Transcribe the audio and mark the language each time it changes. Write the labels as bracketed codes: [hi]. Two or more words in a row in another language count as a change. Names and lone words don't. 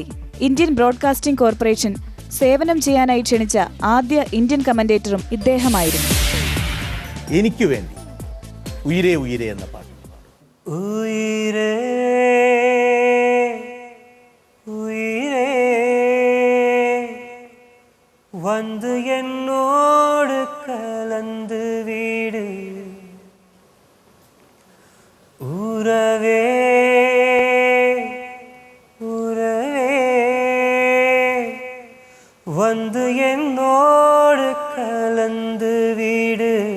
[ml] ഇന്ത്യൻ ബ്രോഡ്കാസ്റ്റിംഗ് കോർപ്പറേഷൻ സേവനം ചെയ്യാനായി ക്ഷണിച്ച ആദ്യ ഇന്ത്യൻ കമന്റേറ്ററും ഇദ്ദേഹമായിരുന്നു. എനിക്ക് വേണ്ടി ഉയിരേ ഉയിരേ എന്ന പാട്ട്. [ta] உயிரே உயிரே வந்து என்னோடு கலந்து வீடு உறவே உறவே வந்து என்னோடு கலந்து வீடு